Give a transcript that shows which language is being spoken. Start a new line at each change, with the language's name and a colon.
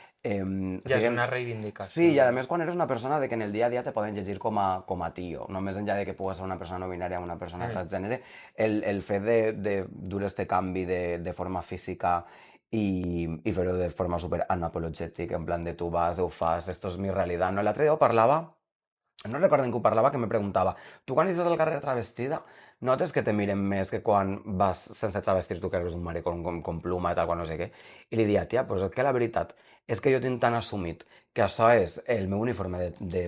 Catalan: Ja és una reivindicació. Sí, i a més quan eres una persona de que en el dia a dia te poden llegir com a tio, no més enllà de que pugues ser una persona no binària o una persona transgènere, el fet de dur este canvi de forma física i fer-ho de forma super unapologètica, en plan de tu vas, ho fas,
Spanish: esto es mi realidad.
Catalan: No, l'altre dia ho parlava, no recordo en què ho parlava, que me preguntava, tu quan eixes al carrer travestida, notes que te miren més que quan vas sense travestir tu
Spanish: que eres un maricón con pluma
Catalan: i tal, quan no sé què? I li dia, tia, pues és que la veritat és que jo tinc tan assumit que això és el meu uniforme de